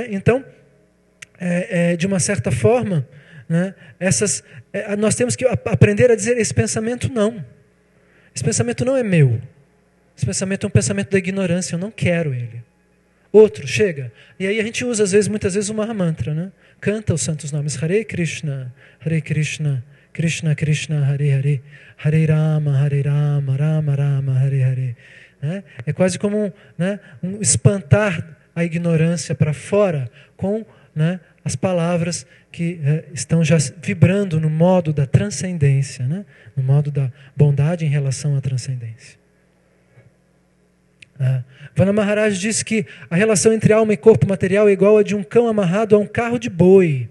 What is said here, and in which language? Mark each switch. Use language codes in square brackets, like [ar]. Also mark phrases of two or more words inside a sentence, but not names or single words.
[pt] Então, de uma certa forma, né, nós temos que aprender a dizer, esse pensamento não. Esse pensamento não é meu. Esse pensamento é um pensamento da ignorância, eu não quero ele. Outro, chega. E aí a gente usa, muitas vezes, o Mahamantra, né? Canta os santos nomes. Hare Krishna, Krishna Krishna, Hare Hare, Hare Rama, Rama Rama, Hare Hare. Né? É quase como um espantar a ignorância para fora com, né, as palavras que estão já vibrando no modo da transcendência, né? No modo da bondade em relação à transcendência. Vana Maharaj disse que a relação entre alma e corpo material é igual a de um cão amarrado a um carro de boi.